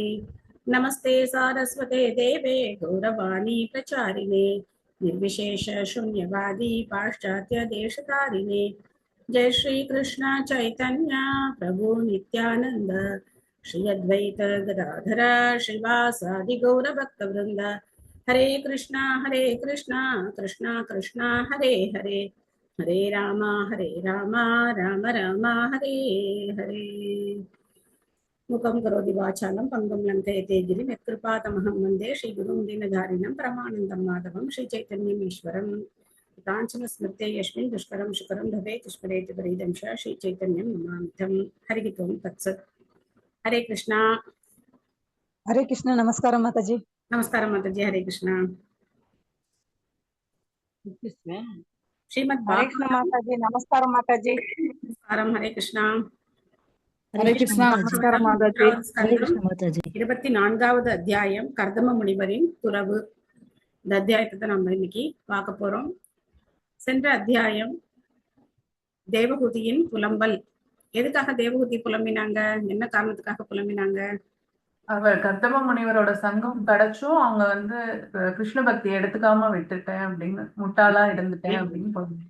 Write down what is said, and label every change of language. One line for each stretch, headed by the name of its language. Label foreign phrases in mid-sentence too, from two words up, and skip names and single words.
Sanskrit: नमस्ते सारस्वते देवे गौरवाणी प्रचारिणे निर्विशेष शून्यवादी पाश्चात्य देशतारिणे। जय श्री कृष्ण चैतन्य प्रभु नित्यानंद श्री अद्वैत गदाधर श्रीवासादि गौर भक्तवृंद। हरे कृष्णा कृष्णा कृष्णा हरे हरे हरे राम राम राम हरे हरे। मुखं करोति वाचालं पंगुं लङ्घयते गिरिं यत्कृपातमहं वन्दे श्रीगुरुं दीनधारिणं परमानन्दं माधवं श्रीचैतन्यमीश्वरम्। काञ्चन स्मृते यस्मिन् दुष्करं सुकरं भवेत् स्मरेत् परिदं श्रीचैतन्यं नमामितं। हरिः ओं तत्सत्। हरे कृष्णा।
Hindi: हरे कृष्ण। नमस्कारम माताजी। नमस्कारं माताजी। हरे कृष्णा। श्रीमद् हरे कृष्ण माताजी। नमस्कारम माताजी। नमस्कारं। हरे कृष्णा। हरे कृष्णा नमस्कारम माताजी। हरे कृष्ण माताजी
Tamil: 24வது அத்தியாயம் கர்தம முனிவரின் துறவு. இந்த அத்தியாயத்தை நம்ம இன்னைக்கு பார்க்க போறோம். சென்ற அத்தியாயம் தேவகூதியின் புலம்பல். எதுக்காக தேவகூதி புலம்பினாங்க, என்ன காரணத்துக்காக புலம்பினாங்க? அவர் கர்தம முனிவரோட சங்கம் கிடைச்சும் அவங்க கிருஷ்ண பக்தி எடுத்துக்காம விட்டுட்டேன் அப்படின்னு, முட்டாளா இருந்துட்டேன் அப்படின்னு புலம்புனாங்க.